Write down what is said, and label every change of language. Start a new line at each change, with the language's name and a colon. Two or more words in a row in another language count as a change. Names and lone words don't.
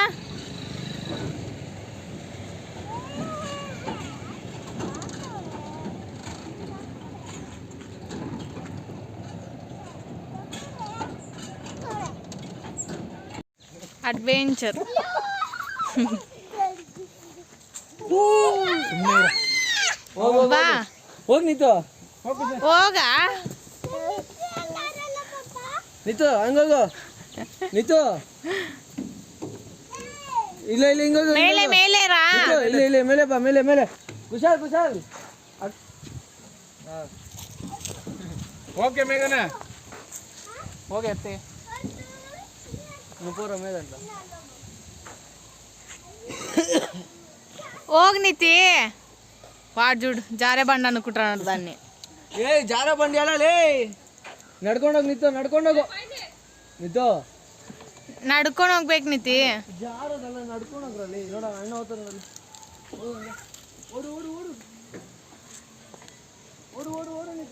Kannada: అడ్వెంచర్. ಹೋಗ್ ನೀತು ಹೋಗ ನೀತು ಹಂಗೋಗು ನೀತು. ಇಲ್ಲ ಇಲ್ಲ ಹಿಂಗೋಗು. ಮೇಲೆ ಮೇಲೆ ರಾ. ಇಲ್ಲ ಇಲ್ಲ ಮೇಲೆ ಬಾ. ಮೇಲೆ ಮೇಲೆ. ಕುಶಾಲ್ ಕುಶಾಲ್. ಓಕೆ ಮೇಘನ ಹೋಗಿ ಅತ್ತೆ ನುಪೂರ ಮೇದಂತ. ಹೋಗ್ నితి.
Telugu: వాడు చూడు జారే బండి అనుకుంటున్నాడు దాన్ని.
Kannada: ಜಾರ ಬಂಡಿ ಅಲ್ಲೇ ನಡ್ಕೊಂಡೋಗಿ ನಿಂತು. ನಡ್ಕೊಂಡೋಗು ನಿಂತು. ನಡ್ಕೊಂಡು ಹೋಗ್ಬೇಕು ನಿತಿ. ಜಾರದಲ್ಲ ನಡ್ಕೊಂಡೋಗ್ರಲ್ಲಿ. ನೋಡ ಅಣ್ಣ ಹೋಗ್ತಾರೆ. ಓಡು ಓಡು ಓಡು ಓಡು ಓಡು ಓಡು ನಿಂತು.